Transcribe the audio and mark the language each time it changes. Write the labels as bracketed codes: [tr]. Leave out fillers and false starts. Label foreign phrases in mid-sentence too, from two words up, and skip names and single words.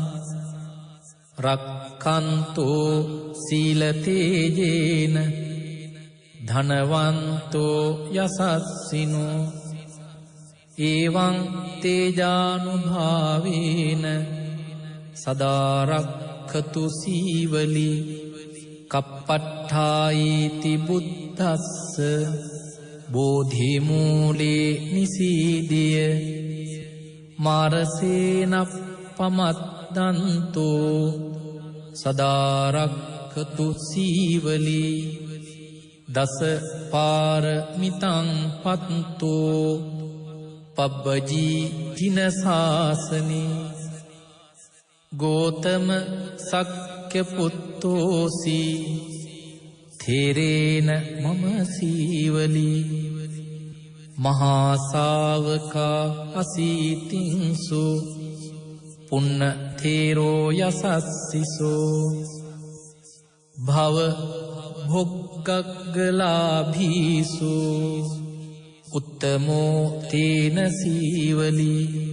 [pi] රක්ඛන්තෝ සීල තේජේන ධනවන්තෝ යසස්සිනෝ එවං තේජානුභාවේන සදාරක්ඛතු සීවලී කප්පට්ඨායිති බුද්දස්ස බෝධි මූලේ නිසීදිය මාරසේන පමද්දන්තෝ සදාරක්ඛතු සීවලී දස පාරමිතං පත්තෝ පබ්බජී ජින ශාසනේ ගෝතම සක්්‍ය පුත්තෝසි තේරේන මම සීවලී මහා ශාවකා අසීතින්සු පුන්න තේරෝ යසස්සිසෝ භව භොග්ගග්ගලාභීසු උත්තමෝ තේන සීවලී